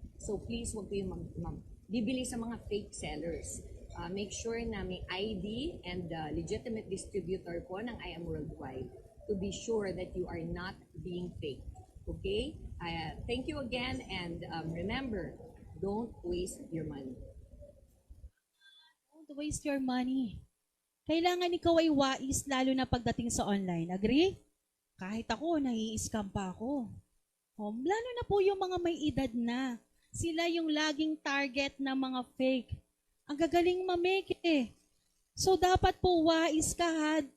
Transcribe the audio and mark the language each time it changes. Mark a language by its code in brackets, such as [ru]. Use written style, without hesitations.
[tl] So please, huwag kayong bibili sa mga fake sellers. [en] Make sure [tl] na may [en] ID and legitimate distributor [tl] po ng [en] I Am Worldwide to be sure that you are not being fake. Okay? Thank you again, and remember, don't waste your money. Don't waste your money. [tl] Kailangan ikaw ay wais lalo na pagdating sa online. Agree? Kahit ako, nai-scam pa ako. Lalo na po yung mga may edad na. Sila yung laging target ng mga fake. Ang gagaling mamake eh. So dapat po wais ka ha.